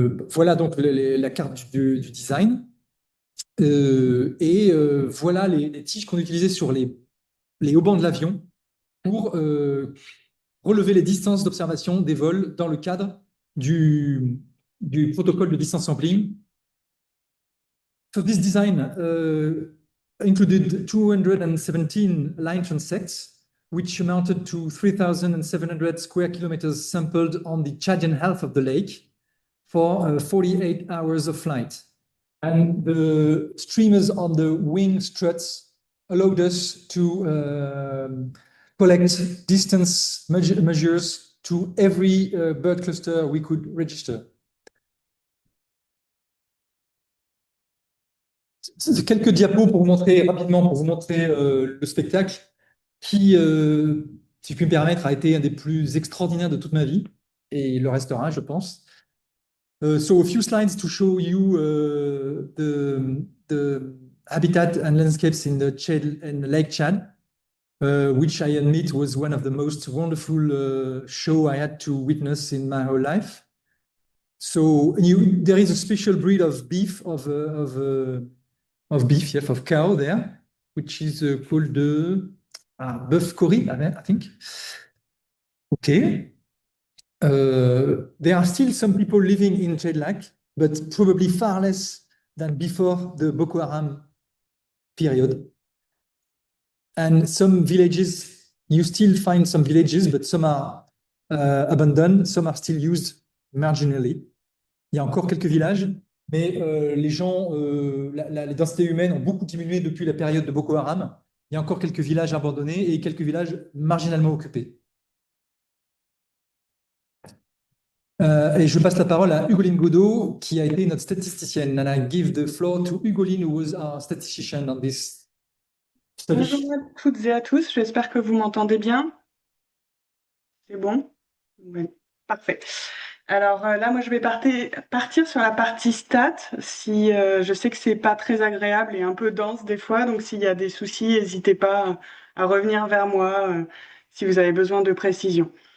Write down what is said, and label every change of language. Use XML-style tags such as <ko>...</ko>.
<fr>Voilà donc la carte du design. Voilà les tiges qu'on utilisait sur les haubans de l'avion pour relever les distances d'observation des vols dans le cadre du protocole de distance sampling.</fr> <en>So this design included 217 line transects, which amounted to 3,700 square kilometers sampled on the Chadian half of the lake for 48 hours of flight. And the streamers on the wing struts allowed us to collect distance measures to every bird cluster we could register.</en> <fr>Quelques diapos pour vous montrer rapidement, pour vous montrer le spectacle qui, si je puis me permettre, a été un des plus extraordinaires de toute ma vie et il le restera, je pense.</fr> <en>So a few slides to show you the habitat and landscapes in the Lake Chad, which I admit was one of the most wonderful show I had to witness in my whole life. So there is a special breed of beef of cow there, which is called the Bœuf Cori, I think. Okay. There are still some people living in Chad Lake, but probably far less than before the Boko Haram period. And some villages, you still find some villages, but some are abandoned, some are still used marginally.</en> <fr>Il y a encore quelques villages, mais les gens, les densités humaines ont beaucoup diminué depuis la période de Boko Haram. Il y a encore quelques villages abandonnés et quelques villages marginalement occupés. Et je passe la parole à Ugoline Godeau, qui a été notre statisticienne.</fr> <en>And I give the floor to Ugoline, who was our statistician on this study.</en> <fr>Bonjour à toutes et à tous, j'espère que vous m'entendez bien. C'est bon? Oui, parfait. Alors là, moi, je vais partir sur la partie stats. Si je sais que c'est pas très agréable et un peu dense des fois, donc s'il y a des soucis, n'hésitez pas à revenir vers moi si vous avez besoin de précision.</fr>